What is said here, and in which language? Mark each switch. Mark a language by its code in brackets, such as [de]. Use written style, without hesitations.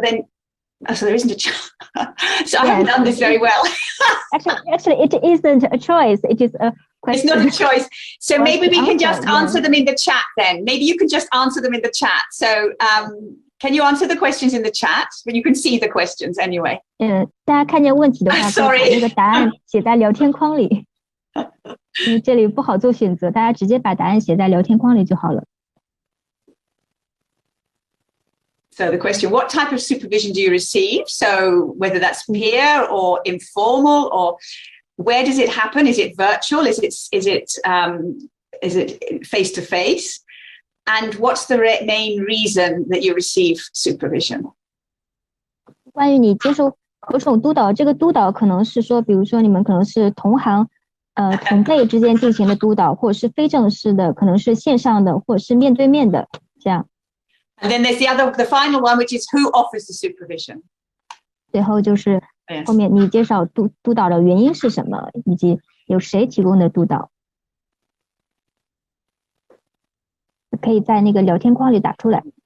[en] Then, so there isn't a choice. So I haven't done this very well. Actually, it isn't a choice. It is a question. It's not a choice. So maybe we can just answer them in the chat then. Maybe you can just answer them in the chat. So can you answer the questions in the chat? But you can see the questions anyway. [zh] 大家看见问题的话，可以把那个答案写在聊天框里。因为这里不好做选择，大家直接把答案写在聊天框里就好了。 [en] So the question, what type of supervision do you receive? So whether that's peer or informal, or where does it happen? Is it virtual? Is it face to face? And what's the main reason that you receive supervision? [zh] 关于你接受何种督导，这个督导可能是说，比如说你们可能是同行同辈之间进行的督导，或者是非正式的，可能是线上的，或者是面对面的这样。 [en] And then there's the final one, which is who offers the supervision. [zh] 最后就是后面你介绍督导的原因是什么，以及有谁提供的督导，可以在那个聊天框里打出来。